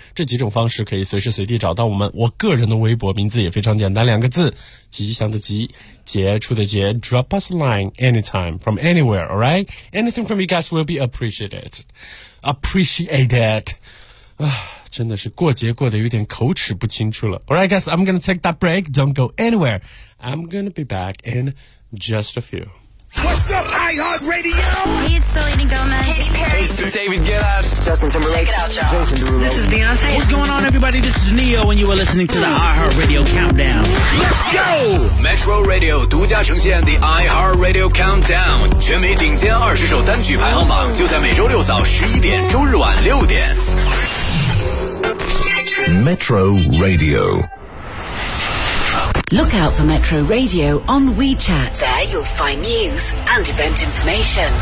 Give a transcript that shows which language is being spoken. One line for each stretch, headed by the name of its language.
Chinese: 这几种方式可以随时随地找到我们。我个人的微博名字也非常简单，两个字，吉祥的吉。杰出的杰
English: drop us a line anytime from anywhere, alright? Anything from you guys will be appreciated. Appreciated.
Chinese: 真的是过节过得有点口齿不清楚了。
English: Alright guys, I'm gonna take that break. Don't go anywhere. I'm gonna be back in just a few. What's up, iHeartRadio? Hey, it's Selena Gomez. Katy Perry. Hey, this is David Guetta. Justin Timberlake. Check it out, y'all. Jason Derulo. This is Beyonce. What's going on, everybody? This is Neo, and you are listening to the iHeartRadio Countdown. Let's go!
Chinese: Metro Radio 独家呈现 the iHeartRadio Countdown. 全美顶尖20首单曲排行榜就在每周六早11点，周日晚6点。
English: Metro Radio. Look out for Metro Radio on WeChat. There you'll find news and event information.